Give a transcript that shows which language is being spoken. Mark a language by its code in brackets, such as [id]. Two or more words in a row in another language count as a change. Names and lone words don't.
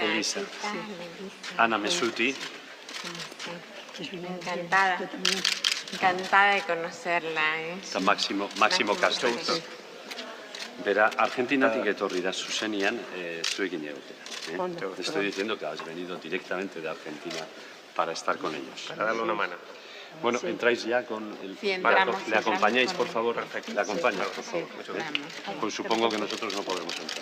[es] Elisa. Elisa. Ana Mesuti. Sí. Encantada de conocerla. [eu] Eta Máximo Castro. [es] Verá, [eu] Argentinatik etorri da zuzenean zuekin egotera. [es] Te estoy diciendo que has venido directamente de Argentina para estar con ellos. Para darle una mano. Bueno, entráis ya con el... Sí, entramos, ¿Le acompañáis, por entramos favor? Perfecto. ¿Le acompañas, Sí, por favor? sí, entramos. Pues supongo que nosotros no podemos entrar.